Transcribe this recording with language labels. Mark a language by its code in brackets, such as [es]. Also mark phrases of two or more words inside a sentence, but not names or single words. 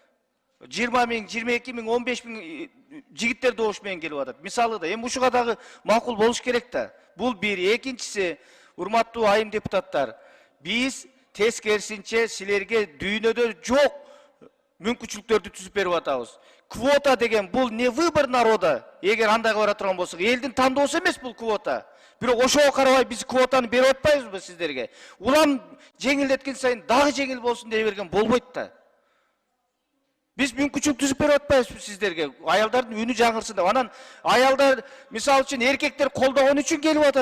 [ky] 20 миң, 22 миң, 15 миң жигиттер добуш менен келип атат. Мисалы да, эми ушуга дагы макул болуш керек да. Бул бир. Экинчиси, урматтуу айым депутаттар, биз тескерисинче силерге дүйнөдө жок мүмкүнчүлүктөрдү түзүп берип атабыз. Квота деген бул [ru] не выбор народа. [ky] Эгер андайга бара турган болсок, элдин тандоосу эмес бул квота. Бирок ошого карабай биз квотаны берип атпайбызбы сиздерге? Улам жеңилдеткен сайын дагы жеңил болсун дей берген болбойт да. Биз мүмкүнчүлүк түзүп берип атпайбызбы сиздерге? Аялдардын үнү жаңырсын деп. Анан аялдар, мисалы үчүн эркектер колдогон үчүн келип атат.